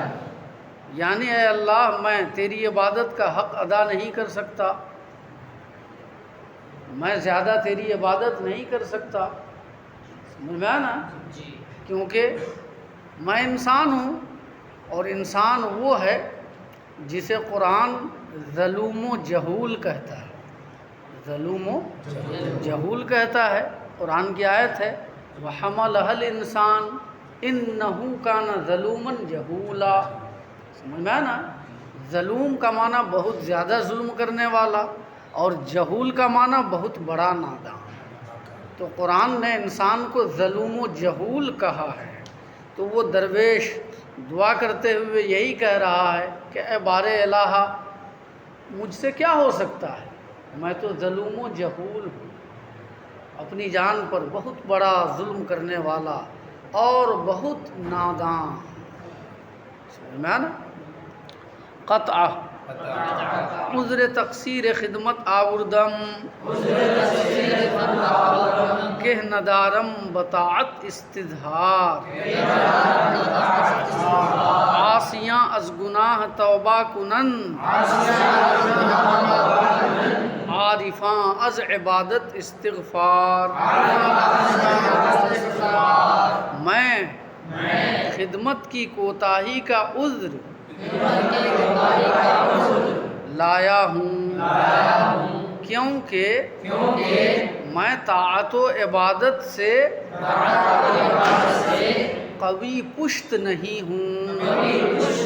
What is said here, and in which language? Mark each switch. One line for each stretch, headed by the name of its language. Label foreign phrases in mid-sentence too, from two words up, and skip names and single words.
Urdu: یعنی اے اللہ، میں تیری عبادت کا حق ادا نہیں کر سکتا، میں زیادہ تیری عبادت نہیں کر سکتا، سمجھ میں آیا نا، کیونکہ میں انسان ہوں، اور انسان وہ ہے جسے قرآن ظلوم و جہول کہتا ہے، ظلوم و جہول کہتا ہے۔ قرآن کی آیت ہے
Arabic: وَحَمَلَهَا الْإِنسَانُ إِنَّهُ كَانَ ظَلُومًا جَهُولًا۔
Urdu: سمجھ میں آیا نا، ظلوم کا معنی بہت زیادہ ظلم کرنے والا، اور جہول کا معنی بہت بڑا نادان۔ تو قرآن نے انسان کو ظلوم و جہول کہا ہے، تو وہ درویش دعا کرتے ہوئے یہی کہہ رہا ہے کہ اے بار الہ، مجھ سے کیا ہو سکتا ہے، میں تو ظلوم و جہول ہوں، اپنی جان پر بہت بڑا ظلم کرنے والا اور بہت نادان۔ سمجھ میں نا،
Persian: قطع عذر تقصیر خدمت آوردم، کہ ندارم بطاعت استظہار، عاصیاں از گناہ توبہ کنن، عارفاں از عبادت استغفار۔
Urdu: میں خدمت کی کوتاہی کا عذر لایا ہوں، کیونکہ میں طاعت و عبادت سے قوی پشت نہیں ہوں۔